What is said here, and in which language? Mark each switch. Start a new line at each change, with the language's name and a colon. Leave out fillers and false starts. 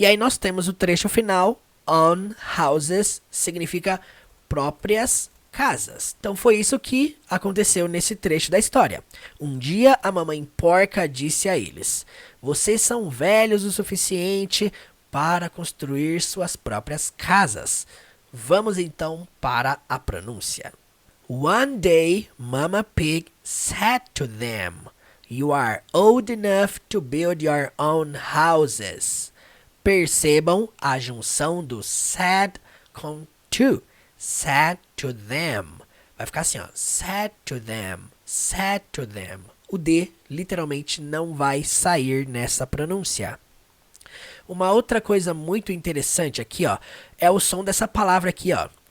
Portuguese: E aí nós temos o trecho final. On houses significa próprias casas. Então foi isso que aconteceu nesse trecho da história. Um dia a mamãe porca disse a eles: Vocês são velhos o suficiente para construir suas próprias casas. Vamos então para a pronúncia.
English: One day, Mama Pig said to them, You are old enough to build your own houses.
Portuguese: Percebam a junção do said com to.
English: Said to them.
Portuguese: Vai ficar assim, ó.
English: Said to them. Said to them.
Portuguese: O D literalmente não vai sair nessa pronúncia. Uma outra coisa muito interessante aqui, ó, é o som dessa palavra aqui, ó.